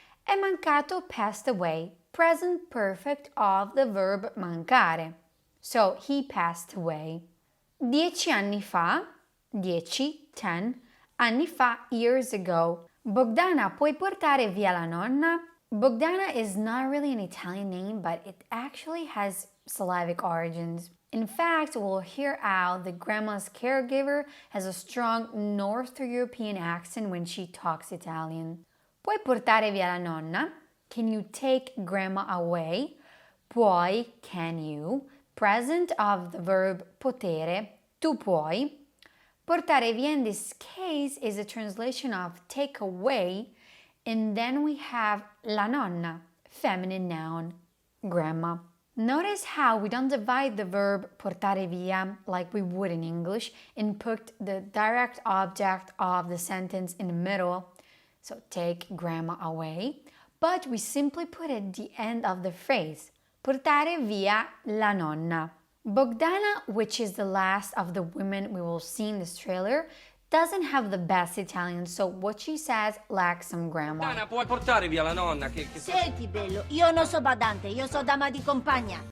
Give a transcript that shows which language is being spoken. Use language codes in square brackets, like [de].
[it] È mancato, [en] passed away, present perfect of the verb mancare. So, he passed away. 10 [it] anni fa, [en] 10 anni fa, years ago. [it] Bogdana, puoi portare via la nonna? [en] Bogdana is not really an Italian name, but it actually has Slavic origins. In fact, we'll hear out that grandma's caregiver has a strong North European accent when she talks Italian. [it] Puoi portare via la nonna? [en] Can you take grandma away? Puoi, can you? Present of the verb potere, [it] tu puoi. Portare via [en] in this case is a translation of take away, and then we have [it] la nonna, [en] feminine noun, grandma. Notice how we don't divide the verb [it] portare via [en] like we would in English and put the direct object of the sentence in the middle, so take grandma away, but we simply put it at the end of the phrase, [it] portare via la nonna. [en] Bogdana, which is the last of the women we will see in this trailer, doesn't have the best Italian, so what she says lacks some grammar. [it] Bogdana, puoi portare via la nonna che... Senti, bello, io non so badante, io so dama di compagnia.